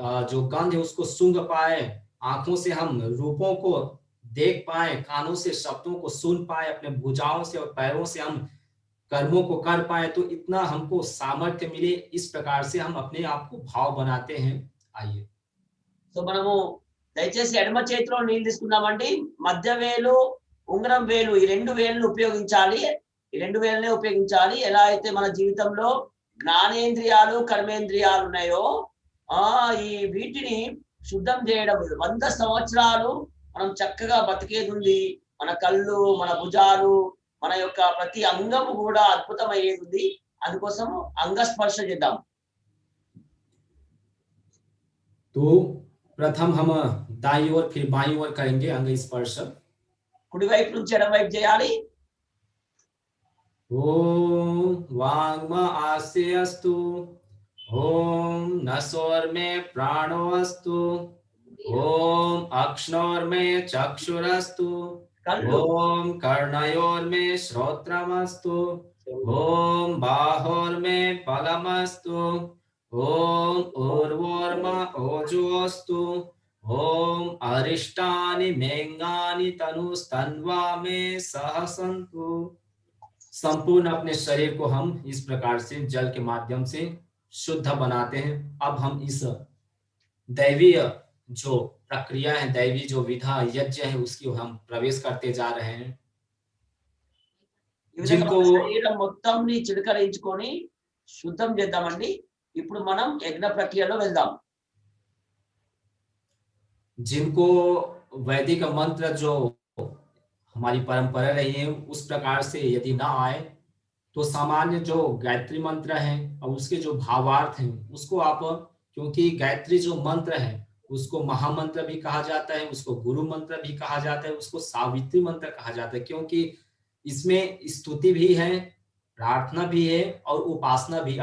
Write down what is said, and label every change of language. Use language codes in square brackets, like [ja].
[hi] जो गंध है उसको सूंघ पाए, आंखों से हम रूपों को देख पाए, कानों से शब्दों को सुन पाए, अपने भुजाओं से और पैरों से हम कर्मों को कर पाए। तो इतना हमको सामर्थ्य मिले, इस प्रकार से हम अपने आप को भाव बनाते हैं। आइए [te] సో మనము దయచేసి ఎడమ చేతిలో నీళ్ళు తీసుకుందామండి. మధ్య వేలు, ఉంగరం వేలు, ఈ 2 వేలను ఉపయోగించాలి. ఈ 2 వేలనే ఉపయోగించాలి. ఎలా అయితే మన జీవితంలో జ్ఞానేంద్రియాలు, కర్మేంద్రియాలు ఉన్నాయో ఈ వీటిని శుద్ధం చేయడం, 100 సంవత్సరాలు మనం చక్కగా బతికేది ఉంది. మన కళ్ళు, మన భుజాలు, మన యొక్క ప్రతి అంగము కూడా అద్భుతమయ్యేది ఉంది. అందుకోసం అంగస్పర్శ చేద్దాం. [hi] तो प्रथम हम दाईं ओर फिर बाईं ओर करेंगे अंग स्पर्श। [te] కుడి వైపు నుంచి ఎడమ వైపు చేయాలి. [sa] ओम वांग्म आस्य अस्तु, ओम नसोर में प्राणो अस्तु, ओम अक्ष्णोर्मे चक्षुरस्तु, [te] కళ్ళు [sa] ओम कर्णयोर्मे श्रोत्रमस्तु, ओम बाहोर्मे फलमस्तु, ओम ऊर्वोर्मा ओजोस्तु, ओम अरिष्टानि मेंगानि तनुस्तन्वा में सहसन्तु। [hi] संपूर्ण अपने शरीर को हम इस प्रकार से जल के माध्यम से शुद्ध बनाते हैं। अब हम इस दैवीय जो प्रक्रिया है, दैवी जो विधा यज्ञ है, उसकी हम प्रवेश करते जा रहे हैं। [te] ఈ విధంగా [hi] जिनको [te] మన శరీరం మొత్తంని చిలకరించుకొని శుద్ధం చేద్దామండి. ఇప్పుడు మనం యజ్ఞ ప్రక్రియలో వెళ్దాం. [hi] जिनको वैदिक मंत्र जो हमारी परंपरा रही है उस प्रकार से यदि ना आए तो सामान्य जो गायत्री मंत्र है और उसके जो भावार्थ हैं उसको आप, क्योंकि गायत्री जो मंत्र है उसको महामंत्र भी कहा जाता है, उसको गुरु मंत्र भी कहा जाता है, उसको सावित्री मंत्र कहा जाता है, क्योंकि इसमें स्तुति भी है, प्रार्थना भी है और उपासना भी।